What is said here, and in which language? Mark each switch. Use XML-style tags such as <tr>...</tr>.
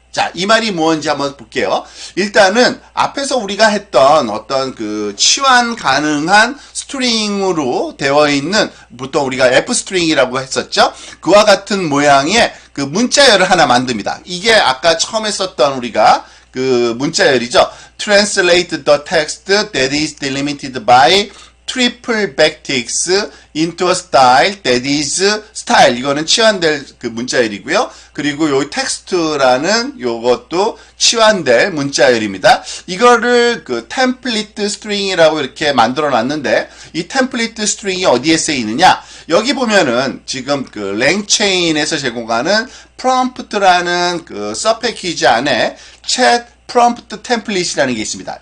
<ko>자, 이 말이 뭔지 한번 볼게요. 일단은 앞에서 우리가 했던 어떤 그 치환 가능한 스트링으로 되어 있는 보통 우리가 F 스트링이라고 했었죠. 그와 같은 모양의 그 문자열을 하나 만듭니다. 이게 아까 처음에 썼던 우리가 그 문자열이죠.</ko> <en>Translate the text that is delimited by triple backticks into a style that is style.</en> <ko>이거는 치환될 그 문자열이고요. 그리고 요 텍스트라는 요것도 치환될 문자열입니다. 이거를 그 템플릿 스트링이라고 이렇게 만들어 놨는데 이 템플릿 스트링이 어디에 쓰이느냐? 여기 보면은 지금 그 랭체인에서 제공하는 프롬프트라는 그 서브 패키지 안에 챗 프롬프트 템플릿이라는 게 있습니다.</ko>